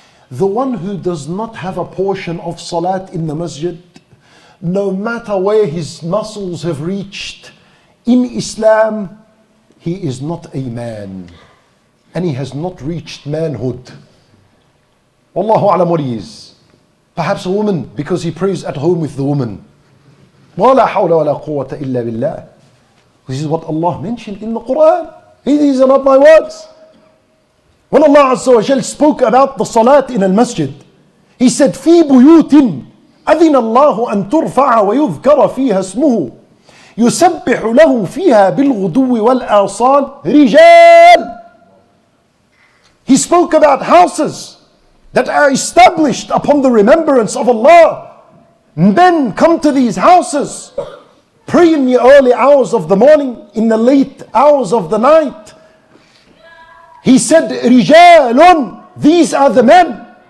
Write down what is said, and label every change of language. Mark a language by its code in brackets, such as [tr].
[en] The one who does not have a portion of salat in the masjid, no matter where his muscles have reached in Islam, he is not a man. And he has not reached manhood. Wallahu alam what he is. Perhaps a woman, because he prays at home with the woman. [ar] وَلَا حَوْلَ وَلَا قُوَّةَ إِلَّا بِاللَّهِ. [en] This is what Allah mentioned in the Quran. These are not my words. When Allah Azza wa Jal spoke about the salat in al-masjid, He said, [ar] في بيوت أذن الله أن ترفع ويذكر فيها اسمه يسبح له فيها بالغدو والآصال رجال. [en] He spoke about houses that are established upon the remembrance of Allah. Men come to these houses, pray in the early hours of the morning, in the late hours of the night. He said, رجال, these are the men.